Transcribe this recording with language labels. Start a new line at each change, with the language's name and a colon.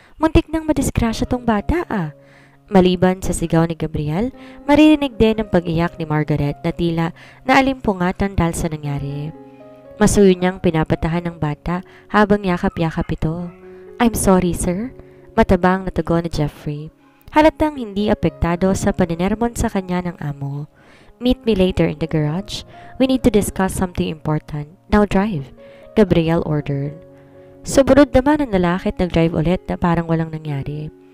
Filipino: Muntik nang madisgrasya tong bata ah. Maliban sa sigaw ni Gabriel, maririnig din ang pag-iyak ni Margaret na tila naalimpungatan dahil sa nangyari. Masuyo niyang pinapatahan ng bata habang yakap-yakap ito.
English: I'm sorry, sir.
Filipino: Matabang na tugon ni Jeffrey. Halatang hindi apektado sa paninermon sa kanya ng amo.
English: Meet me later in the garage. We need to discuss something important. Now drive, Gabriel ordered.
Filipino: Sumunod naman ang lalaki at nag-drive ulit na parang walang nangyari.